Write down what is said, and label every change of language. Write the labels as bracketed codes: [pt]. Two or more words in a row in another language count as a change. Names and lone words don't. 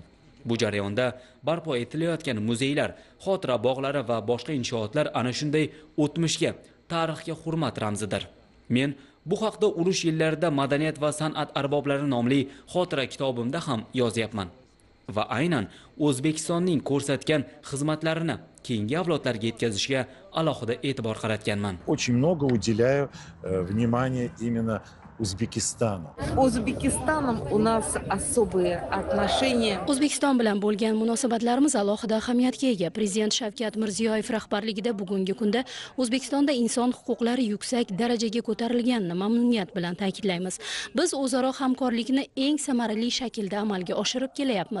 [uz] Bu jarayonda barpo etilayotgan muzeylar, xotira bog'lari va boshqa inshootlar ana shunday o'tmishga, tarixga hurmat ramzidir. Men bu haqda urush yillarida madaniyat va san'at arboblari nomli xotira kitobimda ham yozyapman. Va aynan O'zbekistonning ko'rsatgan xizmatlarini keyingi avlodlarga yetkazishga alohida e'tibor qaratganman. [ru] Очень много уделяю внимания именно Узбекистану. Узбекистаном у нас особые отношения. [uz] O'zbekiston bilan bo'lgan munosabatlarimiz alohida ahamiyatga ega. Prezident Shavkat Mirziyoyev rahbarligida bugungi kunda O'zbekistonda inson huquqlari yuksak darajaga ko'tarilganini mamnuniyat bilan ta'kidlaymiz. Biz o'zaro hamkorlikni eng samarali shaklda amalga oshirib kelyapmiz.